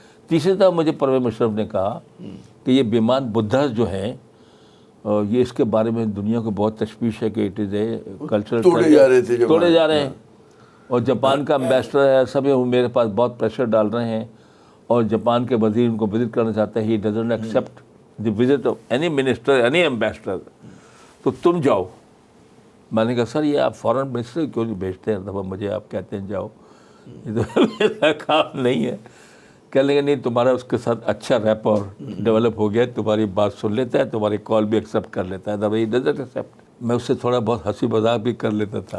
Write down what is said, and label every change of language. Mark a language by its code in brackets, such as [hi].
[ur] تیسری طرف مجھے پرویز مشرف نے کہا کہ یہ بیمان بدھا جو ہیں یہ اس کے بارے میں دنیا کو بہت تشویش ہے کہ [en] it is a cultural [ur] توڑے جا رہے ہیں, اور جاپان کا امبیسڈر ہے, سب میرے پاس بہت پریشر ڈال رہے ہیں, اور جاپان کے وزیر ان کو وزٹ کرنا چاہتے ہیں. [en] he doesn't accept the visit of any minister, any ambassador, [ur] تو تم جاؤ. میں نے کہا سر یہ آپ فورن منسٹر کیوں نہیں بھیجتے ہیں؟ دفعہ مجھے آپ کہتے ہیں جاؤ, یہ تو میرا کام نہیں ہے. کہنے لگے نہیں تمہارا اس کے ساتھ اچھا ریپور ڈیولپ ہو گیا, تمہاری بات سن لیتا ہے, تمہاری کال بھی ایکسیپٹ کر لیتا ہے. دفعہ [en] Doesn't accept. [ur] میں اس سے تھوڑا بہت ہنسی مذاق بھی کر لیتا تھا.